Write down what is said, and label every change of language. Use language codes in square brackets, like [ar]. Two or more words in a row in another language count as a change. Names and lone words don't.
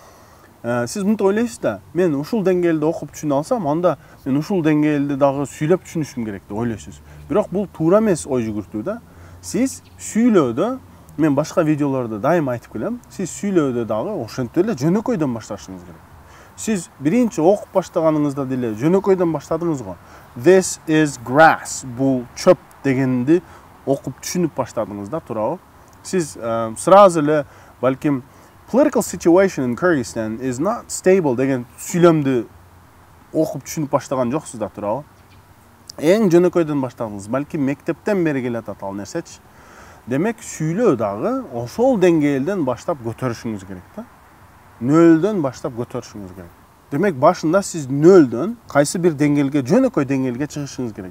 [ky] Сиз мынтип ойлойсуз да, мен ушул деңгээлде окуп түшүнө алсам, анда мен ушул деңгээлде дагы сүйлөп түшүнүшүм керек деп ойлойсуз. Бирок бул туура эмес ой жүгүртүү да. Сиз сүйлөөдө, мен башка видеолордо дайыма айтып келем, сиз сүйлөөдө дагы ошентип эле жөнөкөйдөн башташыңыз керек. Сиз биринчи окуп баштаганыңызда деле жөнөкөйдөн баштадыңыз го. [en] This is grass. [ky] Бул чөп дегенди окуп түшүнүп баштадыңыз да, туурабы? Сиз сразу эле балким [en] political situation in Kyrgyzstan is not stable [ky] деген сүйлөмдү окуп түшүнүп баштаган жоксуз да, туурабы? Эң жөнөкөйдөн баштадыңыз. Балким мектептен бери келатат ал нерсечи. Демек сүйлөө дагы ошол деңгээлден баштап көтөрүшүңүз керек да. Нөлдөн баштап көтөрүшүңүз керек. Демек башында сиз нөлдөн кайсы бир деңгээлге, жөнөкөй деңгээлге чыгышыңыз керек.